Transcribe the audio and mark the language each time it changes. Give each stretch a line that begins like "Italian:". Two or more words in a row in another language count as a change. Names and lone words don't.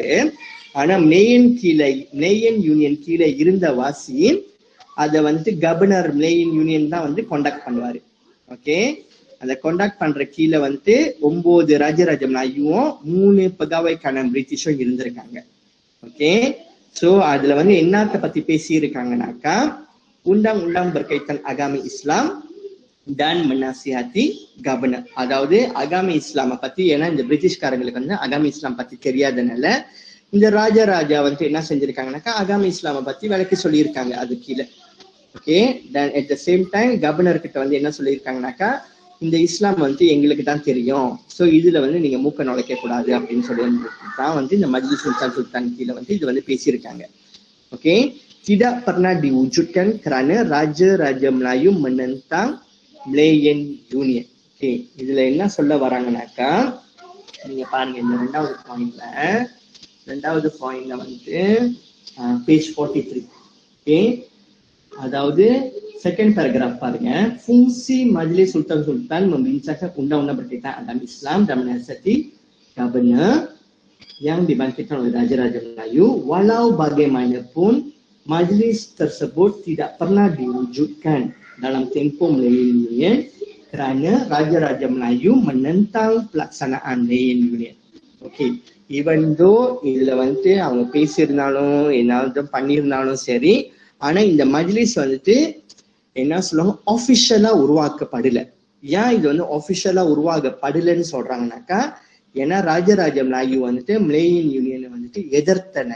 Tamil: ஆனா Melayan Union கீழே இருந்த வாசி அதை வந்து கவர்னர் Melayan Union தான் வந்து கான்டாக்ட் பண்ணுவாரு. ஓகே, அந்த கான்டாக்ட் பண்ற கீழே வந்துட்டு 9 ராஜராஜ மலாயும் 3 பகாவைக்கான பிரிட்டிஷும் இருந்திருக்காங்க. ஓகே, சோ அதுல வந்து என்னத்த பத்தி பேசி இருக்காங்கனாக்கா
Malay: undang-undang berkaitan agama Islam dan menasihati governor,
Tamil: அதாவது
Malay: agama Islam
Tamil: பத்தி. ஏன்னா இந்த பிரிட்டிஷ்காரங்களுக்கு வந்து
Malay: agama Islam
Tamil: பத்தி தெரியாதனால இந்த ராஜா வந்து என்ன செஞ்சிருக்காங்கனாக்கா
Malay: agama Islam
Tamil: பத்தி விளக்கி சொல்லியிருக்காங்க அது கீழே. ஓகே,
English: then at the same time
Tamil: கவர்னர் கிட்ட வந்து என்ன சொல்லியிருக்காங்கனாக்கா இந்த இஸ்லாம் வந்து எங்களுக்கு தான் தெரியும், ஸோ இதுல வந்து நீங்க மூக்க நுழைக்க கூடாது அப்படின்னு சொல்லி தான் வந்து இந்த மஜ்லிஸ் சுல்தான் கீழே வந்து இது வந்து பேசியிருக்காங்க. ஓகே,
Malay: tidak pernah diwujudkan kerana Raja Melayu menentang Melayan Union.
Tamil: ஓகே, இதுல என்ன சொல்ல வராங்கனாக்கா நீங்க பாருங்க இந்த 2வது பாயிண்ட்ல வந்து பேஜ் 43. ஓகே, அதாவது
English: second paragraph
Tamil: பாருங்க.
Malay: Fungsi Majlis Sultan membincangkan undang-undang berkaitan agama Islam dan menasihati governor yang dibangkitkan oleh Raja Melayu. Walau bagaimanapun majlis tersebut tidak pernah diwujudkan dalam tempoh Melayan Union kerana Raja Melayu menentang pelaksanaan Melayan Union.
Tamil: ஓகே,
English: even though
Tamil: இதுல வந்து அவங்க பேசியிருந்தாலும் என்ன பண்ணியிருந்தாலும் சரி, ஆனா இந்த மஜ்லிஸ் வந்துட்டு என்ன சொல்லுவாங்க ஆஃபிஷியலா உருவாக்கப்படல. ஏன் இது வந்து ஆஃபிஷியலா உருவாக்கப்படலன்னு சொல்றாங்கன்னாக்கா ஏன்னா ராஜராஜ மலாயு வந்துட்டு Melayan யூனியனை வந்துட்டு எதிர்த்தனால.